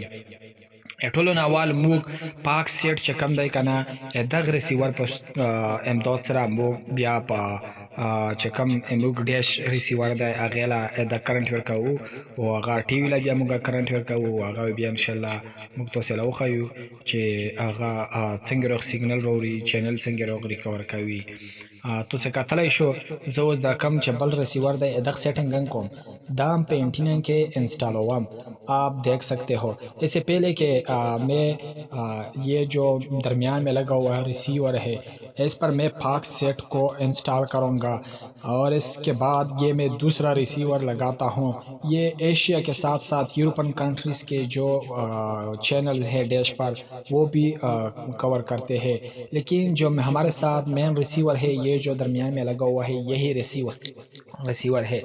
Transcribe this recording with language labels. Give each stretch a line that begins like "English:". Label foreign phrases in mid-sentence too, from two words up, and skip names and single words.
Pashto: ټولو نوال موږ پاک سیټ چې کم دی کنه دغه ریسیور په امداد سره موږ بیا په چې کم موږ
English: dish receiver
Pashto: دی هغه لا د کرنٹ ورکاو او هغه
English: TV
Pashto: لا بیا موږ کرنٹ ورکاو هغه بیا ان شاء الله موږ تاسو له وخایو چې هغه څنګه روغ سیګنل ووري چینل څنګه روغ ریکور کوي. تو سے کتلای شو زو دا کم چې بل ریسیور دی دغه سیټینګ کوم دام پہ
Urdu: اینٹینا کے انسٹال ہوا آپ دیکھ سکتے ہو. اس سے پہلے کہ میں یہ جو درمیان میں لگا ہوا ریسیور ہے اس پر میں پاک سیٹ کو انسٹال کروں گا اور اس کے بعد یہ میں دوسرا ریسیور لگاتا ہوں. یہ ایشیا کے ساتھ ساتھ
English: European countries
Urdu: کے جو چینلز ہے ڈیش پر وہ بھی کور کرتے ہیں لیکن جو ہمارے ساتھ
English: main receiver
Urdu: ہے یہ جو درمیان میں لگا ہوا ہے یہی ریسیور ہے.